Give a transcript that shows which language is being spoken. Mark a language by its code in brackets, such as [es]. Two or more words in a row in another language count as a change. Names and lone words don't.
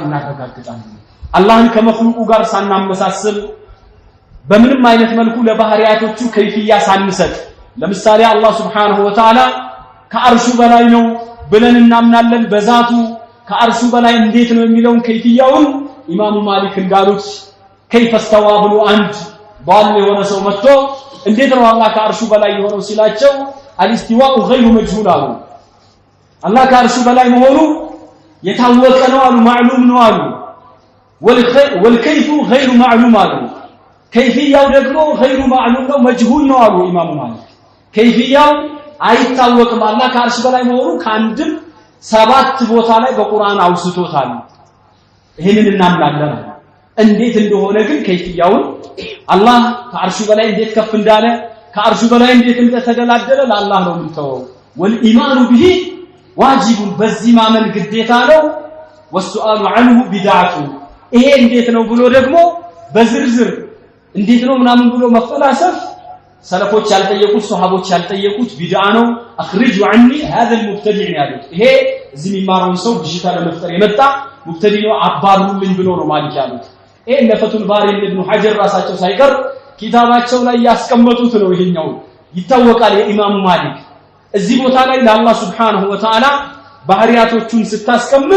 [am] እናረጋግጣለን አላህን ከመخلوቁ ጋር ሳናመሳስል በምንም አይነት መልኩ ለባህሪያቶቹ ከይፍያ ሳንሰጥ ለምሳሌ አላህ [ar] سبحانه و [am] Ta'ala ከአርሹ በላይ ነው ብለን እናምናለን በዛቱ ከአርሹ በላይ እንዴት ነው የሚለውን ከይፍያውን ኢማሙ ማሊክ እንዳሉት [ar] كيف استوى [am] ብሎ አንድ ባል የሆነ ሰው መጥቶ እንዴት ነው አላህ ከአርሹ በላይ የሆነው ሲላቸው [ar] الاستواء غير مجهول [am] አሉ አላህ ከአርሹ በላይ መሆኑ የታወቀ ነው አሉ ማዕሉም ነው አሉ [ar] والكيف غير معلوم [am] አሉ ከይፍያው ደግሞ [ar] غير معلوم [am] ነው መጅሁል ነው አሉ ኢማሙ ማሊክ ከይፍያው አይታወቅም አላህ ከአርሽ በላይ መሆኑ ካንድም 7 ቦታ ላይ በቁርአን አውስቶታል ይሄንን እናምናለን እንዴት እንደሆነ ግን ከይፍያውን አላህ ከአርሽ በላይ እንዴት ከፍ እንዳለ ከአርሽ በላይ እንዴት እንደተደላደለ ለአላህ ነው የምንተወው [ar] والإيمان به واجب [am] በዚህ ማመን ግዴታ ነው [ar] والسؤال عنه بدعة [am] ይሄ እንዴት ነው ብሎ ደግሞ በዝርዝር እንዴት ነው ምናምን ብሎ መፈላሰፍ ሰለፎች ያልጠየቁት ሱሐቦች ያልጠየቁት ቢድዓ ነው اخرجوا [ar] عني هذا المبتدع [am] ያሉት ይሄ እዚህ የሚማረው ሰው ብሽታ ለመፍጠር የመጣ ሙብተዲ ነው አባሩልኝ ብሎ ነው ማሊክ ያሉት ይሄ ለፈቱል ባሪ ኢብኑ ሐጀር ራሳቸው ሳይቀር ኪታባቸው ላይ ያስቀመጡት ነው ይሄኛው ይታወቃል የኢማሙ ማሊክ እዚህ ቦታ ላይ ለአላህ [ar] سبحانه وتعالى [am] ባህሪያቶቹን ስታስቀምጥ